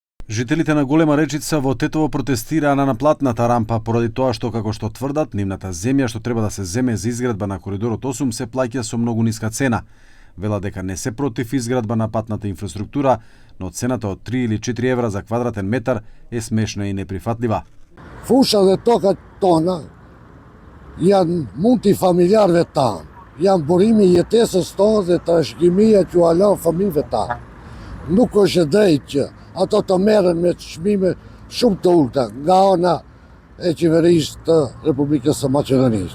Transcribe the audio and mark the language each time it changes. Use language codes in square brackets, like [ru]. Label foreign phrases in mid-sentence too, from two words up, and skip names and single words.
[mk] Жителите на Голема Речица во Тетово протестираа на наплатната рампа поради тоа што, како што тврдат, нивната земја што треба да се земе за изградба на коридорот 8 се плаќа со многу ниска цена. Вела дека не се против изградба на патната инфраструктура, но цената од 3 или 4 евра за квадратен метар е смешна и неприфатлива. [sq] Fusha dhe tokat tona janë multifamiljarëve tanë, janë burimi i jetesës tonë dhe trashëgimia që u lan fëmijëve tanë. Nuk është e drejtë që ato të merren me çmime shumë të ulta nga ana e qeverisë të Republikës së Maqedonisë.